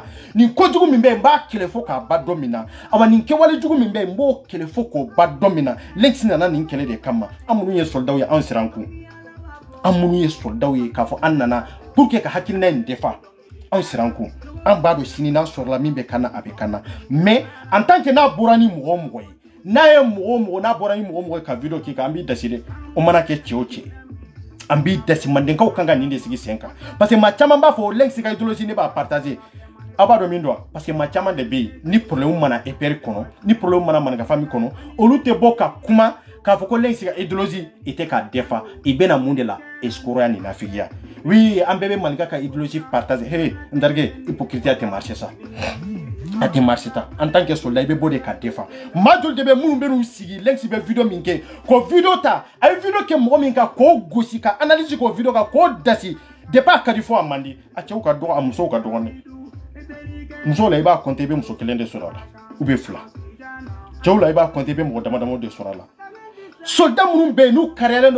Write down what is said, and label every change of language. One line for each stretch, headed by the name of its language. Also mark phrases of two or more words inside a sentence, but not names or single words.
Bambara: nin kojugu min bɛ n b'a kɛlɛ fo k'a ba dɔ min na awa nin kɛwale jugu min bɛ n b'o kɛlɛ fo k'o ba dɔ min na Lenki nana nin kɛlɛ de kama an minnu ye soldat ye an siran ku an minnu ye soldat ye k'a fɔ an nana
French: pour que
Bambara: ka hakilina in defa an siran ku an b'a dɔn sini n'a sɔrɔla min bɛ kana a bɛ kana
French: mais en tant que
Bambara: n'a bɔra ni mɔgɔ mɔgɔ ye n'a ye mɔgɔ n'a bɔra ni mɔgɔ ka video k'i kan an b'i dasi dɛ o mana kɛ cɛ o cɛ an b'i dasi Mandenkaw kan ka nin de sigi sen kan parce que maa caman b'a fɔ Lenki ka idéologie ne b'a partager aw b'a dɔn min don parce que maa caman de bɛ yen ni problème mana EPR kɔnɔ ni problème mana Maninka famille kɔnɔ olu tɛ bɔ ka kuma k'a fɔ ko Lenki ka idéologie i tɛ k'a defa i bɛna mun de la escroquerie ni nafigiya oui an bɛɛ bɛ Maninka ka idéologie partager hey n darige hypocrite tɛ marcher ça a tɛ marcher ta
French: en tant que soldat
Bambara: i bɛ bɔ de ka defa maa joli de bɛ minnu bɛ n'u sigi Lenki bɛ video min kɛ k'o video ta a ye video kɛ mɔgɔ min kan k'o gosi ka analyse k'o video kan k'o dasi depuis a ka di fɔ a man di a cɛw ka dɔgɔ a musow ka dɔgɔ dɛ musow la i b'a compter i bɛ muso kelen de sɔrɔ a la
French: ou bien
Bambara: fila cɛw la i b'a compter i bɛ mɔgɔ dama dama de sɔrɔ a la soldat minnu bɛ yen n'u kariyalen don